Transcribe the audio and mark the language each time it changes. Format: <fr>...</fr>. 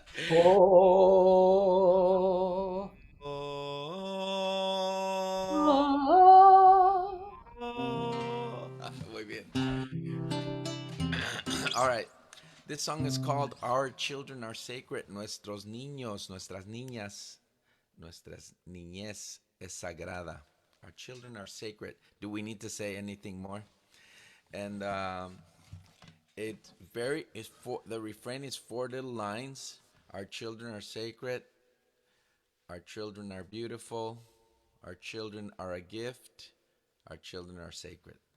<es>Oh, Oh, oh. oh. Muy bien.</es> <en>All right. This song is called Our Children Are Sacred.</en> <es>Nuestros niños, nuestras niñas, nuestras niñez es sagrada.</es> <en>Our children are sacred. Do we need to say anything more? And it very is for the refrain is four little lines. Our children are sacred. Our children are beautiful. Our children are a gift. Our children are sacred.</en>